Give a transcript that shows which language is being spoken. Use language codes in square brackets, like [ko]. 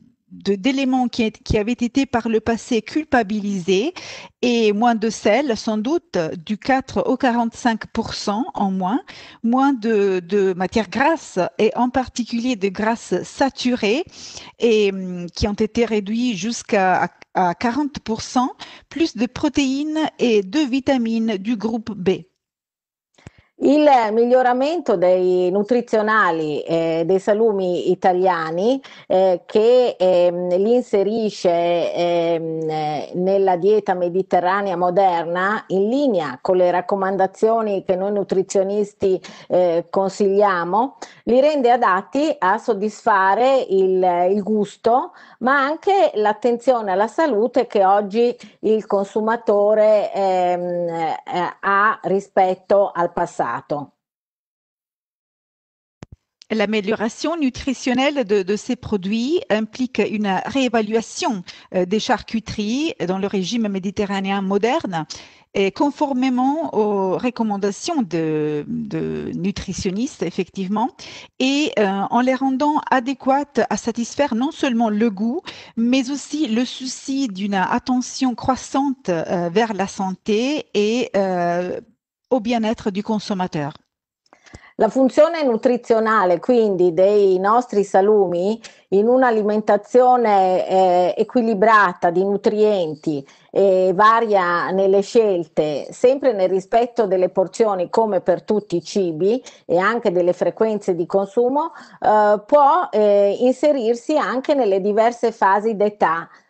[fr] d'éléments qui avaient été par le passé culpabilisés et moins de sel, sans doute du 4 au 45% en moins de matières grasses et en particulier de grasses saturées et qui ont été réduits jusqu'à 40%, plus de protéines et de vitamines du groupe B. [it] Il miglioramento dei nutrizionali dei salumi italiani che li inserisce nella dieta mediterranea moderna in linea con le raccomandazioni che noi nutrizionisti consigliamo, li rende adatti a soddisfare il gusto ma anche l'attenzione alla salute che oggi il consumatore ha rispetto al passato. [fr] L'amélioration nutritionnelle de ces produits implique une réévaluation des charcuteries dans le régime méditerranéen moderne et conformément aux recommandations de nutritionnistes, effectivement, et en les rendant adéquates à satisfaire non seulement le goût, mais aussi le souci d'une attention croissante vers la santé et au bien-être du consommateur. [it] La funzione nutrizionale quindi dei nostri salumi in un'alimentazione equilibrata di nutrienti e varia nelle scelte, sempre nel rispetto delle porzioni come per tutti i cibi e anche delle frequenze di consumo, può inserirsi anche nelle diverse fasi d'età.